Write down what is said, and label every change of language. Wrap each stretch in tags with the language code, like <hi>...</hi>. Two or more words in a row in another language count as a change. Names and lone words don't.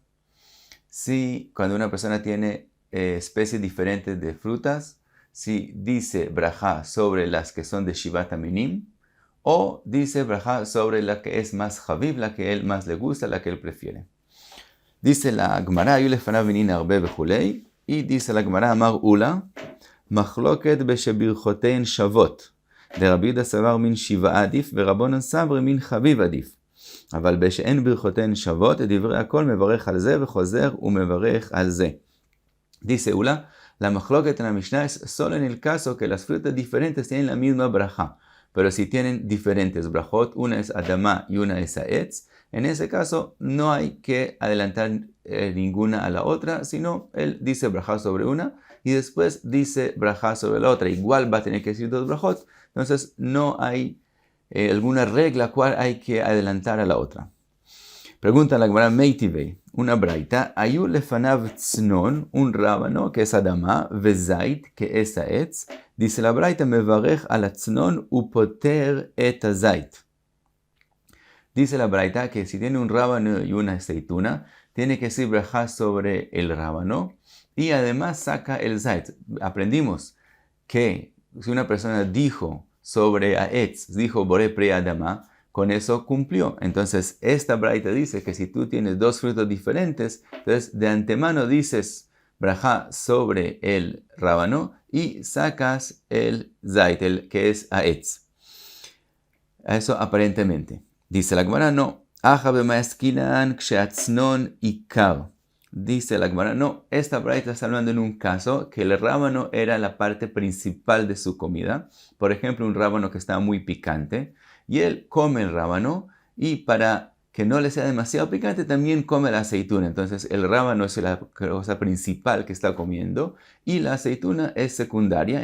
<es>Si cuando una persona tiene especies diferentes de frutas, si dice brajá sobre las que son de</es> <he>שבעת המינים,</he> <es>o dice brajá sobre la que es más Javib, la que él más le gusta, la que él prefiere. Dice la Gemara, y dice la Gemara,</es> <arc>אמר עולא מחלוקת בשברכותיהן שוות, דרבי יהודה סבר מין שבעה עדיף, ורבנן סברי מין חביב עדיף. אבל בשאין ברכותיהן שוות, דברי הכל מברך על זה וחוזר ומברך על זה.</arc> <es>Dice Ula, la machloket en la Mishnah es solo en el caso que las frutas diferentes tienen la misma braja, pero si tienen diferentes brajot, una es Adama y una es Aetz, en ese caso no hay que adelantar ninguna a la otra, sino él dice brajá sobre una y después dice brajá sobre la otra. Igual va a tener que decir dos brajot, entonces no hay alguna regla cual hay que adelantar a la otra. Pregunta la Gemara Meitivei, una braita,</es> <arc>היו לפניו צנון,</arc> <es>un rábano que es Adama, vezait que es Aetz, dice la braita</es> <he>מברך על הצנון ופוטר את הזית.</he> <es>Dice la braita que si tiene un rábano y una aceituna, tiene que decir brajá sobre el rábano y además saca el zait. Aprendimos que si una persona dijo sobre Aetz, dijo</es> <he>בורא פרי האדמה,</he> <es>con eso cumplió. Entonces esta braita dice que si tú tienes dos frutos diferentes, entonces de antemano dices brajá sobre el rábano y sacas el zait, el que es Aetz. Eso aparentemente. Dice la Gemara, no.</es> <arc>הכא במאי עסקינן כשהצנון עיקר.</arc> <es>Dice la Gemara, no. Esta braita está hablando en un caso que el rábano era la parte principal de su comida. Por ejemplo, un rábano que estaba muy picante. Y él come el rábano y para que no le sea demasiado picante también come la aceituna. Entonces el rábano es la cosa principal que está comiendo y la aceituna es secundaria.</es>